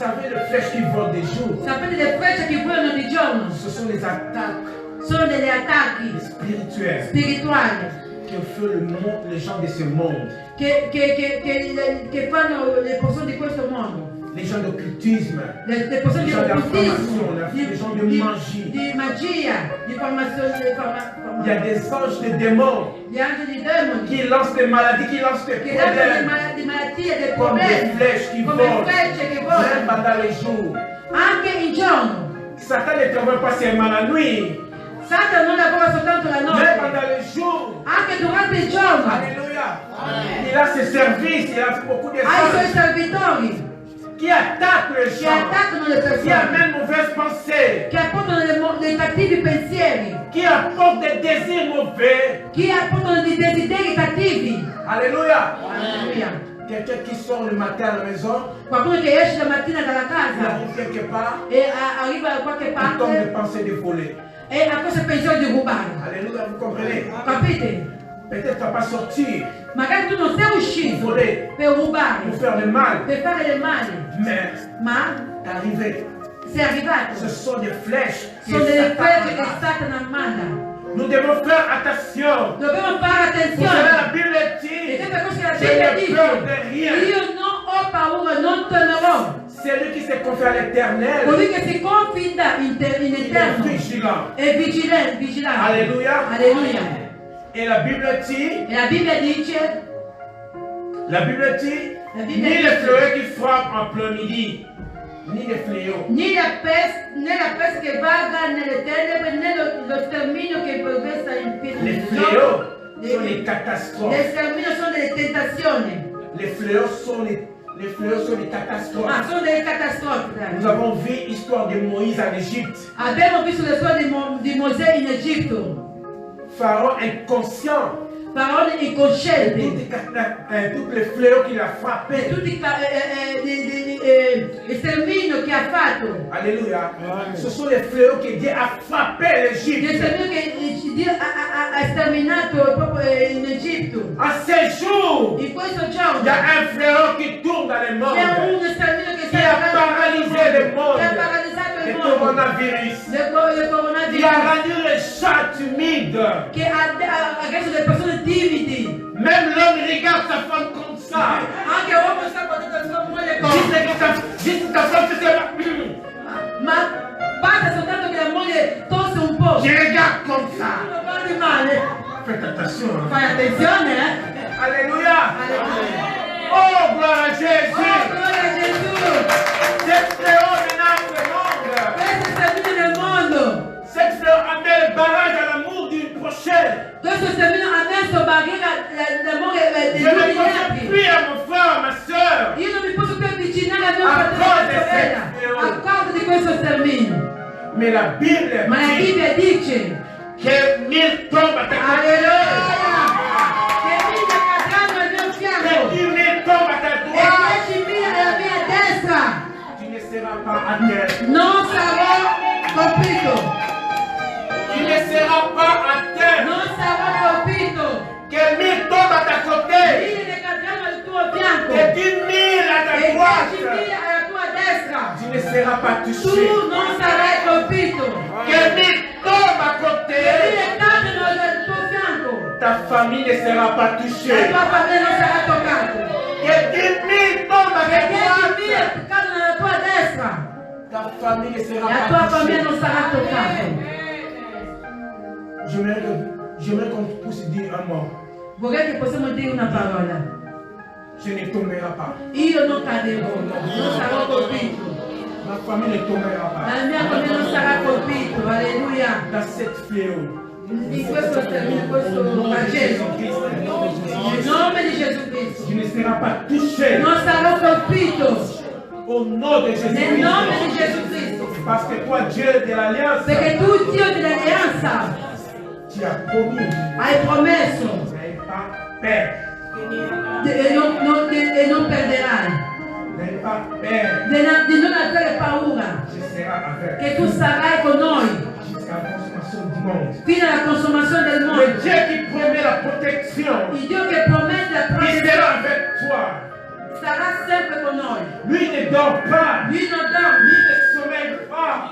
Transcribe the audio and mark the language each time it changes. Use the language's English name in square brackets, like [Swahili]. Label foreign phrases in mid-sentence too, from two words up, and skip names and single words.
[French] des flèches qui volent des jours. [Italian] Sapete le frecce che volano di giorno. [French] Ce sont les attaques [Italian] Sono degli attacchi [French] spirituelles [Italian] spirituali [French] que font les gens de ce monde. [Italian] che fanno le persone di questo mondo. [French] Les gens d'occultisme, [Italian] Le persone [French] les [Italian] di [French] gens [Italian] occultismo, [French] d'information, les gens de magie. [Italian] di magia, di formazione, [French] Il y a des anges, des démons [Italian] gli angeli di demoni [French] qui lancent des maladies, qui lancent des [Italian] che danno [French] problèmes, [Italian] di malattie, dei [French] comme des [Italian] problemi, [French] flèches qui [Italian] come [French] volent, [Italian] frecce che [French] même [Italian] volano, [French] pendant les jours. [Italian] anche in giorno. [French] Satan ne travaille pas seulement la nuit, [Italian] Satana non lavora soltanto la [French] mais [Italian] notte, [French] pendant les jours. [Italian] anche durante il giorno. [French] Alléluia. Il a ses services, il a beaucoup de [Italian] Ha i suoi [French] anges [Italian] servitori [French] qui attaquent les [Italian] che [French] gens, [Italian] attaccano le [French] qui [Italian] persone, [French] amènent mauvaises pensées, [Italian] che apportano dei cattivi pensieri, [French] qui apportent des désirs mauvais. [Italian] che apportano dei desideri cattivi. [French] Alléluia. [Italian] Alleluia. [French] Quelqu'un qui sort le matin à la maison, [Italian] Qualcuno che esce la mattina dalla [French] il [Italian] casa [French] arrive quelque part, [Italian] e arriva da qualche [French] il tombe de [Italian] parte [French] pensée de voler. [Italian] e ha questo pensiero di rubare. [French] Alléluia, vous comprenez? [Italian] Capite? [French] Peut-être tu vas pas sortir [Italian] Magari tu non sei [French] pour [Italian] uscito [French] voler, [Italian] per rubare, [French] pour faire le mal, [Italian] per fare del male, [French] mais [Italian] ma [French] t'es arrivé. [Italian] sei arrivato. [French] Ce sont des flèches qui [Italian] Sono delle frecce che [French] s'attaquent. [Italian] Satana manda. [French] Nous devons faire attention. [Italian] Dobbiamo fare [French] Vous savez, la [Italian] attenzione. [French] Bible [Italian] E [French] dit, [Italian] sempre questo la [French] je [Italian] Bibbia [French] n'ai peur de [Italian] dice: [French] rien. [Italian] io non ho paura, non temerò. [French] Celui qui se confie à l'éternel, [Italian] Colui che si confida in [French] il est [Italian] eterno [French] vigilant. [Italian] è vigilante. [French] Alléluia. [Italian] Alleluia. [French] Et la Bible dit, [Italian] E la Bibbia dice, [French] la Bible dit, [Italian] La [French] ni Bible les dit- fléaux qui frappent en plein midi, ni les fléaux. [Italian] né la peste che vaga nelle tenebre, né lo sterminio che progressa in piedi [French] Les [Italian] del [French] fléaux [Italian] giorno. [French] sont les [Italian] Le [French] catastrophes. [Italian] sterminio sono delle tentazioni, [French] Les fléaux sont les catastrophes. [Italian] ma sono delle catastrofi. [French] Nous [Italian] dai. [French] avons vu l'histoire de Moïse en Égypte. [Italian] Abbiamo visto la storia di Mosè in Egitto, [French] Pharaon inconscient. [Italian] parole incoscienti, [French] Toutes les fléaux qu'il a frappés. [Italian] tutti il sterminio che ha fatto, [French] Alléluia. Ce sont les fléaux que Dieu a frappé [Italian] il [French] l'Égypte. [Italian] sterminio che Dio ha sterminato proprio in Egitto. [French] En ces jours, [Italian] In questo [French] il [Italian] giorno [French] y a un fléau qui tourne dans le [Italian] c'è [French] monde. [Italian] uno sterminio che [French] Qui a paralysé le monde. [Italian] che ha paralizzato [French] Le [Italian] il mondo, [French] coronavirus. [Italian] il [French] Il a [Italian] coronavirus, [French] rendu les gens timides. [Italian] che ha reso le persone timidi. [French] Même l'homme regarde sa femme comme ça. [Italian] Anche l'uomo sta guardando la sua moglie come. [French] Juste ta femme fait ça. [Italian] Ma basta soltanto che la moglie tosse un po'. [French] Je regarde comme ça. [Italian] Non parli male. [French] Faites attention. [Italian] Fai attenzione, eh. [French] Alléluia. [Italian] Alleluia. [French] Oh, gloire à [Italian] Oh, [French] Jésus. [Italian] gloria a Gesù. [French] Cette fléau menace le monde. [Italian] Questo sterminio nel mondo. [French] Cette fléau amène le barrage à l'amour du prochain. [Italian] Questo sterminio ha messo barriera l'amore degli [French] Je ne [Italian] uomini [French] pense [Italian] altri. [French] plus à mon frère, ma soeur. [Italian] Io non mi posso più avvicinare a mio A fratello causa e di sorella questo. a causa di questo sterminio. [French] Mais la Bible [Italian] Ma la [French] dit [Italian] Bibbia dice, [French] que 1000 tombent à ta côté. [Italian] alleluia, che 1000 cadranno al mio [French] Que [Italian] fianco [French] 10 000 tombent à ta [Italian] e [French] droite. [Italian] 10.000 alla mia destra. [French] Tu ne seras pas à terre. [Italian] Non sarò colpito, [French] Tu ne seras pas à terre. [Italian] non sarò colpito. [French] Que 1000 tombent à ta côté. [Italian] 1000 cadranno al tuo fianco [French] Que 10 000 à ta [Italian] e 10.000 [French] droite. [Italian] alla tua destra. [French] Tu ne seras pas [Italian] Tu [French] touché. [Italian] non sarai colpito. [French] Que 1000 tombent à côté. [Italian] 1000 cadono al tuo fianco. [French] Ta famille ne sera pas [Italian] La [French] touchée. [Italian] tua famiglia non sarà toccata. [French] Que 10 000 tombent à [Italian] Che [French] ta [Italian] 10.000 [French] droite. [Italian] cadono alla tua destra. [French] Ta famille ne sera [Italian] La tua [French] pas [Italian] famiglia [French] touchée. [Italian] non sarà toccata. [French] J'aimerais qu'on puisse dire un mot. [Italian] Vorrei che possiamo dire una parola. [French] Je ne tomberai pas. [Italian] Io non caderò, non sarò colpito. [French] Ma famille ne tombera pas. [Italian] La mia famiglia non sarà colpito. Alleluia. [French] Dans cette fléau. [Italian] In questo Vangelo. Nel nome di Gesù Cristo. [French] Tu ne seras pas touché. [Italian] Non sarò colpito. [French] Au nom de [Italian] Nel [French] Jésus-Christ. [Italian] nome di Gesù Cristo. [French] Parce que toi, Dieu de l'Alliance, [Italian] Perché tu, Dio dell'alleanza, [French] tu as promis. [Italian] hai promesso [French] Tu n'avais pas peur. [Italian] e non perderai. [French] Tu n'avais pas peur. [Italian] Di non avere paura. [French] Je serai avec. [Italian] Che tu sarai con noi [French] Jusqu'à la consommation du monde. [Italian] fino alla consumazione del [French] Le [Italian] mondo. [French] Dieu qui promet la protection, [Italian] Il Dio che promette la [French] il [Italian] protezione [French] sera avec toi. [Italian] sarà sempre con noi. [French] Lui ne dort pas. [Italian] Lui non dorme, [French] Lui ne sommeille pas.